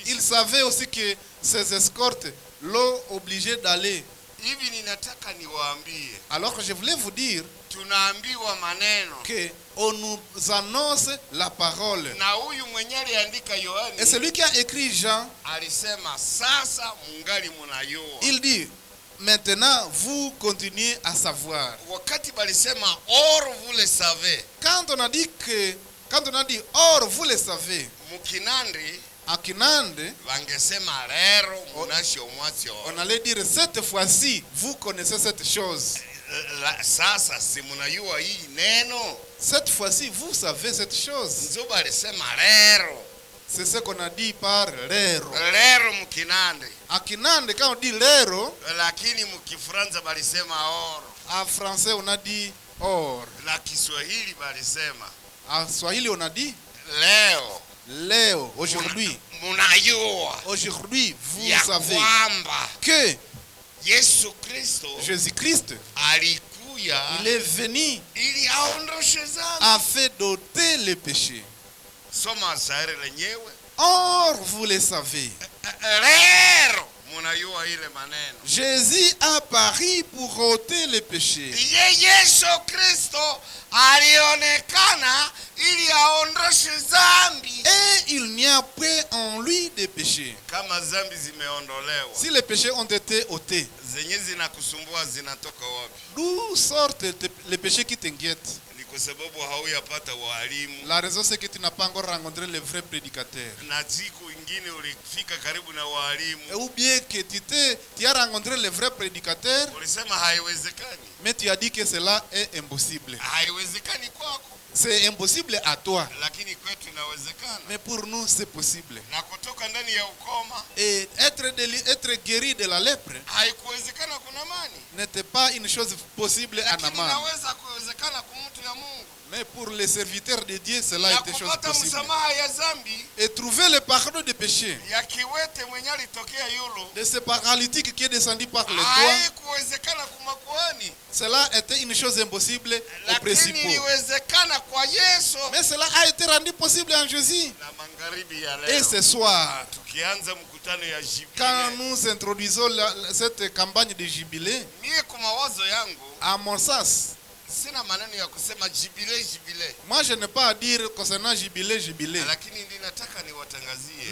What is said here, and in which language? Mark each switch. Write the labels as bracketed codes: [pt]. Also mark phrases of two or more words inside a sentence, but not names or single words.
[fr] Il savait aussi que ses escortes l'ont obligé d'aller. [sw] Hivi ninataka niwaambie, [fr] Alors que je voulais vous dire [sw] tunaambiwa maneno. [fr] que on nous annonce la parole. [sw] Na huyu mwenye aliandika Yohani, [fr] Et celui qui a écrit Jean, [sw] alisema sasa mungali munayua. [fr] il dit, maintenant vous continuez à savoir. [sw] Wakati balisema [fr] or vous le savez. Quand on a dit or, vous le savez. [sw] Mukinandi [fr] À Kinande, [sw] wangesema lero munasho mwatio. [fr] on allait dire cette fois-ci, vous connaissez cette chose. [sw] Sasa si munayua hii neno. [fr] Cette fois-ci, vous savez cette chose. [sw] Nzo balisema lero. [fr] C'est ce qu'on a dit par lero. [sw] Lero mukinandi. [fr] À Kinande, quand on dit lero, [sw] Lakini mukifranza balisema or. [fr] en français on a dit or. [sw] Na Kiswahili balisema En swahili on a dit leo. [fr] leo. Aujourd'hui, [sw] Munayua [fr] aujourd'hui, vous [sw] ya [fr] savez [sw] kwamba [fr] que [sw] Yesu Kristo [fr] Jésus-Christ, [sw] alikuya [fr] il est venu [sw] ili aondoshe dhambi. [fr] afin d'ôter le péché. [sw] Soma shairi lenyewe. [fr] Or, vous le savez, [sw] Lero munayua ile maneno. [fr] Jésus a pari pour ôter le péché. [sw] Yesu Kristo alionekana ili aondoshe dhambi. [fr] Et il n'y a point en lui de péché. [sw] Kama dhambi zimeondolewa, [fr] Si les péchés ont été ôtés, [sw] zenye zinakusumbua zinatoka wapi? [fr] d'où sortent les péchés qui t'inquiètent? [sw] Ni kwa sababu hauyapata walimu. [fr] La raison c'est que tu n'as pas encore rencontré le vrai prédicateur. [sw] Na siku ingine ulifika karibu na walimu, [fr] Ou bien que tu as rencontré le vrai prédicateur, [sw] ulisema haiwezekani. [fr] mais tu as dit que cela est impossible. [sw] Haiwezekani kwako, [fr] C'est impossible à toi, [sw] lakini kwetu inawezekana. [fr] mais pour nous c'est possible. [sw] Na kutoka ndani ya ukoma [fr] Et être guéri de la lèpre [sw] haikuwezekana kuna mani, [fr] n'était pas une chose possible à [sw] lakini [fr] Naaman. [sw] inaweza kuwezekana kwa mtu ya Mungu. [fr] Mais pour les serviteurs de Dieu, cela [sw] Na [fr] était chose [sw] kupata [fr] possible. [sw] msamaha ya dhambi [fr] Et trouver le pardon des péchés [sw] ya kiwete mwenye alitokea yulo, [fr] de ce paralytique qui est descendu par les doigts, [sw] haikuwezekana kwa makuhani, [fr] cela était une chose impossible aux [sw] lakini [fr] principaux. [sw] iliwezekana kwa Yesu. [fr] Mais cela a été rendu possible en Jésus. [sw] Na magharibi ya [fr] Et [sw] leo [fr] ce soir, [sw] tukianza mkutano ya [fr] quand [sw] jibile, [fr] nous introduisons cette campagne de jubilé, [sw] mie kwa mawazo yangu [fr] à mon sens, [sw] sina maneno ya kusema jibile jibile, [fr] moi je n'ai pas à dire concernant jubilé, jubilé. [sw] lakini ninataka niwatangazie